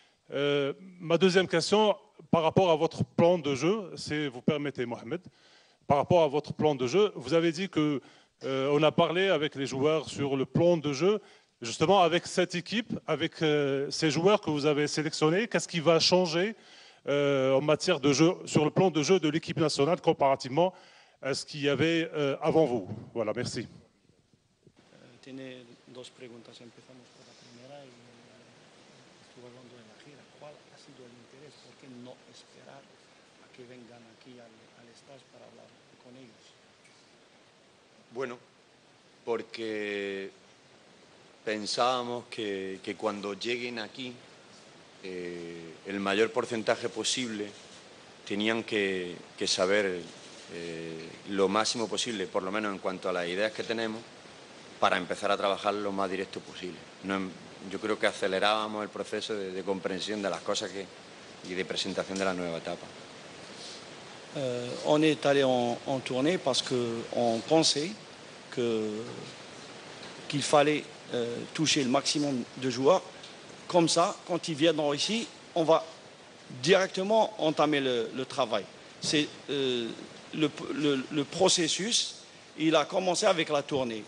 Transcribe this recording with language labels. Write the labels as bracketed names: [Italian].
[French] Ma deuxième question, par rapport à votre plan de jeu, si vous permettez, Mohamed, par rapport à votre plan de jeu, vous avez dit que on a parlé avec les joueurs sur le plan de jeu, justement avec cette équipe, avec ces joueurs que vous avez sélectionnés. Qu'est-ce qui va changer en matière de jeu, sur le plan de jeu de l'équipe nationale comparativement à ce qu'il y avait avant vous? Voilà, merci. [Spanish] Tiene dos preguntas. Empezamos por la primera y estuvo hablando de sido el interés, ¿por qué no esperar a que vengan aquí al stage para hablar con ellos? Bueno, porque pensábamos que cuando lleguen aquí, el mayor porcentaje posible tenían que saber lo máximo posible, por lo menos en cuanto a las ideas que tenemos, para empezar a trabajar lo más directo posible. Yo creo que acelerábamos el proceso de comprensión de las cosas y de presentación de la nueva etapa. [French] On est allé en tournée parce qu'on pensait qu'il fallait toucher le maximum de joueurs. Comme ça, quand ils viendront ici, on va directement entamer le travail. C'est le processus, il a commencé avec la tournée.